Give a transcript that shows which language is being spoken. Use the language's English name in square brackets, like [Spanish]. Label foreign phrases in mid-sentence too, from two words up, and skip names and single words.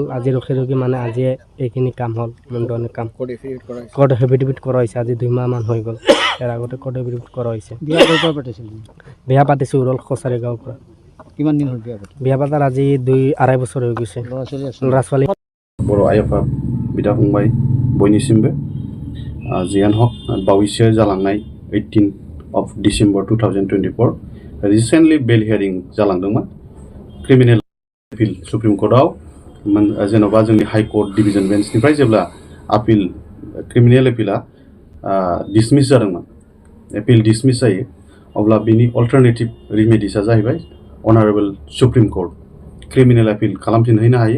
[Assamese] আজি ৰখি মানে আজি এইখিনি কাম হ'ল। মুণ্ডনি কাম কোৰ্ট এফিডেভিট কৰা হৈছে। আজি 2 মাহমান হৈ গ'ল, ইয়াৰ আগতে কোৰ্ট এফিডেভিট কৰা হৈছে। বিয়া পাতিছোঁ উৰল কছাৰী গাঁৱৰ পৰা। কিমান দিন হ'ল বিয়া পাতাৰ আজি 2-2.5 বছৰ হৈ গৈছে। ল'ৰা ছোৱালী [Bodo] बर' आइ आफा बिदा फंबाय बयनिसिमबो जियानो हक बावैसो जालांनाय 18 डिसेम्बर 2024 [English] recently bail hearing [Bodo] जालांदोंमोन [English] criminal appeal [Bodo] सुप्रिम कर्टआव जेन'बा जोंनि [English] high court division [Bodo] बेन्चनिफ्राय जेब्ला [English] appeal criminal [Bodo] एपिला डिसमिस जादोंमोन, [English] appeal dismiss [Bodo] जायो, अब्ला बिनि [English] alternative remedies [Bodo] जाहैबाय [English] honourable Supreme Court criminal appeal [Bodo] खालामफिनहैनो हायो।